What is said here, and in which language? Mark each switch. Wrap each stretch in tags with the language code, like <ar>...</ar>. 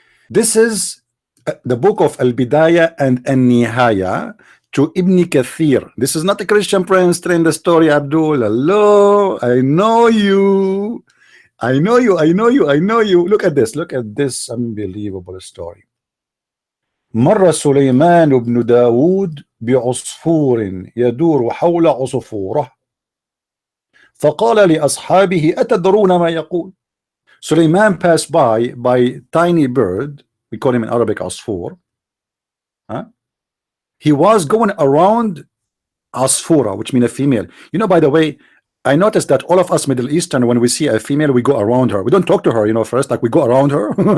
<en>This is the book of Al-Bidayah and An-Nihaya to Ibn Kathir. This is not a Christian prince telling the story, Abdul. Hello, I know you. I know you, I know you, I know you. Look at this unbelievable story.</en> <ar>مر سليمان بن داود بعصفور يدور حول عصفوره فقال لأصحابه أتدرون ما يقول.</ar> <en>Sulaiman passed by tiny bird, we call him in Arabic عصفور. He was going around Asfura, which means a female. You know, by the way, I noticed that all of us Middle Eastern, when we see a female, we go around her. We don't talk to her, first, like we go around her.</en>